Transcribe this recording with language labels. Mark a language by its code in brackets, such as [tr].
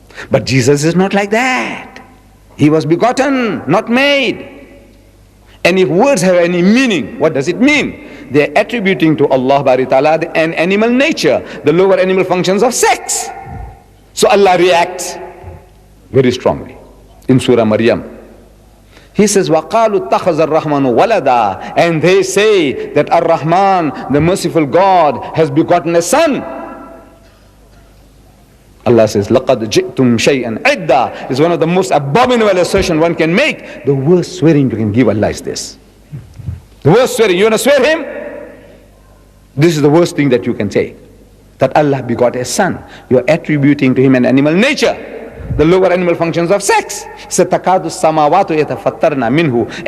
[en] But Jesus is not like that. He was begotten, not made. And if words have any meaning, what does it mean? They are attributing to Allah Bari Ta'ala an animal nature, the lower animal functions of sex. So Allah reacts very strongly in Surah Maryam. He says, [ar] وَقَالُوا اتَّخَذَ الرَّحْمَنُ وَلَدًا. [en] And they say that Ar-Rahman, the merciful God, has begotten a son. Allah says, [ar] لَقَدْ جِئْتُمْ شَيْئًا عِدًّا. [en] Is one of the most abominable assertion one can make. The worst swearing you can give Allah is this. The worst swearing. You want to swear him? This is the worst thing that you can say. That Allah begot a son. You are attributing to him an animal nature. The lower animal functions of sex. [ar] سَتَكَادُ السَّمَاوَاتُ يَتَفَطَّرْنَ مِنْهُ.